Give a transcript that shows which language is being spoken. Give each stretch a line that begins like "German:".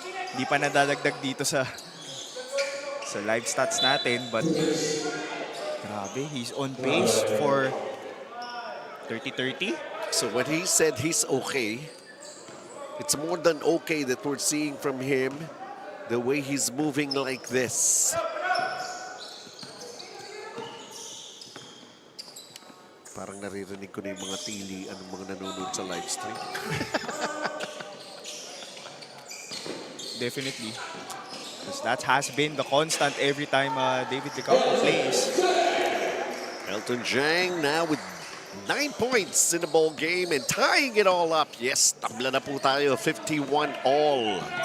Filipino: Hindi pa nadadagdag dito sa live stats natin, but grabe,
English: he's on pace for 30-30. So when he said he's okay, it's more than okay that we're seeing from him the way he's moving like this.
Filipino: Parang naririnig ko na yung mga tili ng mga nanonood sa live stream.
English: Definitely. Because that has been the constant every time David Licao plays. Elton Jang now with 9 points in the ball game and tying it all up.
Filipino: Yes, tabla na po tayo, 51 all.